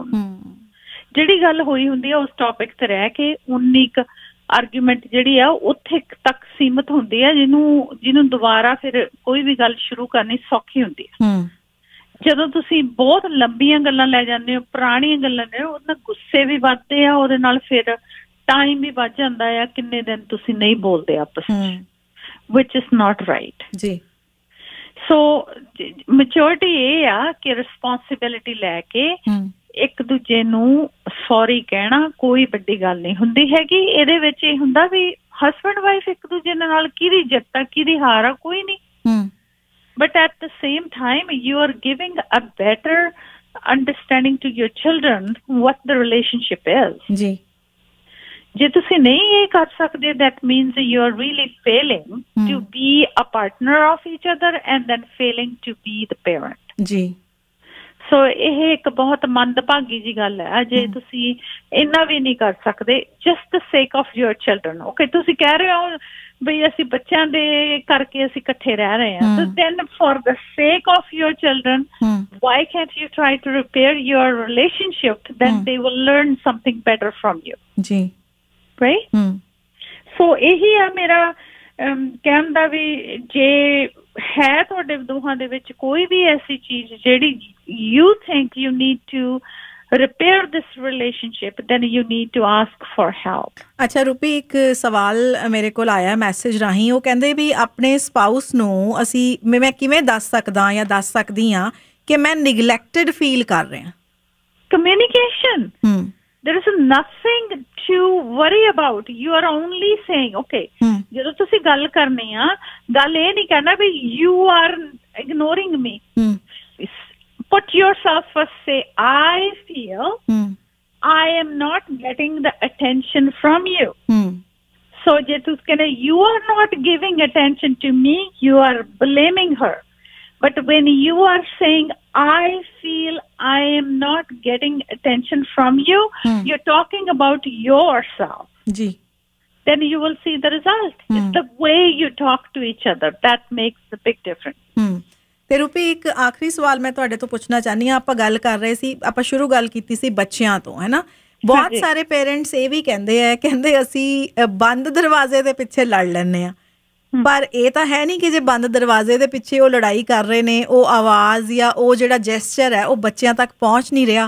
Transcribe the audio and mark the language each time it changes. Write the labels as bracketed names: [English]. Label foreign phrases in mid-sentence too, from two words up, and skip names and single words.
[Punjabi] ਜਿਹੜੀ ਗੱਲ ਹੋਈ ਹੁੰਦੀ ਆ ਉਸ ਟੌਪਿਕ ਤੇ ਰਹਿ ਕੇ ਉਨੀ ਕੁ ਆਰਗੂਮੈਂਟ ਜਿਹੜੀ ਆ ਉੱਥੇ ਤੱਕ ਸੀਮਤ ਹੁੰਦੀ ਆ ਜਿਹਨੂੰ ਦੁਬਾਰਾ ਫਿਰ ਕੋਈ ਵੀ ਗੱਲ ਸ਼ੁਰੂ ਕਰਨੀ ਸੌਖੀ ਹੁੰਦੀ ਹੈ। ਜਦੋਂ ਤੁਸੀਂ ਬਹੁਤ ਲੰਬੀਆਂ ਗੱਲਾਂ ਲੈ ਜਾਂਦੇ ਹੋ, ਪੁਰਾਣੀਆਂ ਗੱਲਾਂ ਨੇ, ਉਹਦੇ ਨਾਲ ਗੁੱਸੇ ਵੀ ਵੱਧਦੇ ਆ, ਉਹਦੇ ਨਾਲ ਫਿਰ ਟਾਈਮ ਵੀ ਵੱਧ ਜਾਂਦਾ ਆ, ਕਿੰਨੇ ਦਿਨ ਤੁਸੀਂ ਨਹੀਂ ਬੋਲਦੇ ਆਪਸ ਵਿੱਚ, [English] which is not right ਜੀ। [Punjabi] ਸੋ ਮੈਚੁਰਿਟੀ ਇਹ ਆ ਕਿ ਰਿਸਪੌਂਸਿਬਿਲਿਟੀ ਲੈ ਕੇ ਇੱਕ ਦੂਜੇ ਨੂੰ ਸੌਰੀ ਕਹਿਣਾ ਕੋਈ ਵੱਡੀ ਗੱਲ ਨਹੀਂ ਹੁੰਦੀ ਹੈਗੀ। ਇਹਦੇ ਵਿੱਚ ਇਹ ਹੁੰਦਾ ਵੀ [English] husband wife [Punjabi] ਇੱਕ ਦੂਜੇ ਨਾਲ ਕਿਹਦੀ ਜਿੱਤ ਆ ਕਿਹਦੀ ਹਾਰ ਆ ਕੋਈ ਨਹੀਂ, [English] but at the same time you are giving a better understanding to your children what the relationship is ਜੀ। [Punjabi] ਜੇ ਤੁਸੀਂ ਨਹੀਂ ਇਹ ਕਰ ਸਕਦੇ, [English] that means you are really failing to be a partner of each other and then failing to be the parent ਜੀ। [Punjabi] ਸੋ ਇਹ ਇੱਕ ਬਹੁਤ ਮੰਦਭਾਗੀ ਜੀ ਗੱਲ ਹੈ ਜੇ ਤੁਸੀਂ ਇੰਨਾ ਵੀ ਨਹੀਂ ਕਰ ਸਕਦੇ [English] just the sake of your children। [Punjabi] ਓਕੇ, ਤੁਸੀਂ ਕਹਿ ਰਹੇ ਹੋ ਬਈ ਅਸੀਂ ਬੱਚਿਆਂ ਦੇ ਕਰਕੇ ਅਸੀਂ ਇਕੱਠੇ ਰਹਿ ਰਹੇ ਹਾਂ, [English] so then for the sake of your children why can't you try to repair your relationship, then they will learn something better from you ਜੀ, right? [Punjabi] ਸੋ ਇਹੀ ਆ ਮੇਰਾ ਕਹਿਣ ਦਾ ਵੀ ਜੇ ਹੈ ਤੁਹਾਡੇ ਦੋਹਾਂ ਦੇ ਵਿੱਚ ਕੋਈ ਵੀ ਐਸੀ ਚੀਜ਼ ਜਿਹੜੀ [English] you think you need to repair this relationship, then you need to ask for help। [Punjabi] ਅੱਛਾ ਰੂਪੀ, ਇੱਕ ਸਵਾਲ ਮੇਰੇ ਕੋਲ ਆਇਆ ਮੈਸੇਜ ਰਾਹੀਂ, ਉਹ ਕਹਿੰਦੇ ਵੀ ਆਪਣੇ ਸਪਾਊਸ ਨੂੰ ਅਸੀਂ ਮੈਂ ਕਿਵੇਂ ਦੱਸ ਸਕਦਾ ਜਾਂ ਦੱਸ ਸਕਦੀ ਹਾਂ ਕਿ ਮੈਂ [English] neglected feel [Punjabi] ਕਰ ਰਿਹਾ। [English] Communication, there is nothing to worry about, you are only saying okay। [Punjabi] ਜਦੋਂ ਤੁਸੀਂ ਗੱਲ ਕਰਨੀ ਆ, ਗੱਲ ਇਹ ਨਹੀਂ ਕਰਨਾ ਵੀ [English] you are ignoring me, put yourself first, say I feel I am not getting the attention from you। So [Punjabi] ਜੇ ਤੂੰ ਕਹਿਣਾ [English] you are not giving attention to me, you are blaming her, but when you are saying I feel I am not getting attention from you, you're talking about yourself ji, then you will see the result। It's the way you talk to each other that makes the big difference। [Punjabi] ਤੇ ਰੂਪੀ, ਇੱਕ ਆਖਰੀ ਸਵਾਲ ਮੈਂ ਤੁਹਾਡੇ ਤੋਂ ਪੁੱਛਣਾ ਚਾਹੁੰਦੀ ਹਾਂ। ਆਪਾਂ ਗੱਲ ਕਰ ਰਹੇ ਸੀ, ਆਪਾਂ ਸ਼ੁਰੂ ਗੱਲ ਕੀਤੀ ਸੀ ਬੱਚਿਆਂ ਤੋਂ, ਹੈ ਨਾ। ਬਹੁਤ ਸਾਰੇ ਪੇਰੈਂਟਸ ਇਹ ਵੀ ਕਹਿੰਦੇ ਅਸੀਂ ਬੰਦ ਦਰਵਾਜ਼ੇ ਦੇ ਪਿੱਛੇ ਲੜ ਲੈਂਦੇ ਹਾਂ, ਪਰ ਇਹ ਤਾਂ ਹੈ ਨਹੀਂ ਕਿ ਜੇ ਬੰਦ ਦਰਵਾਜ਼ੇ ਦੇ ਪਿੱਛੇ ਉਹ ਲੜਾਈ ਕਰ ਰਹੇ ਨੇ, ਉਹ ਆਵਾਜ਼ ਜਾਂ ਉਹ ਜਿਹੜਾ ਜੈਸਚਰ ਹੈ ਉਹ ਬੱਚਿਆਂ ਤੱਕ ਪਹੁੰਚ ਨਹੀਂ ਰਿਹਾ।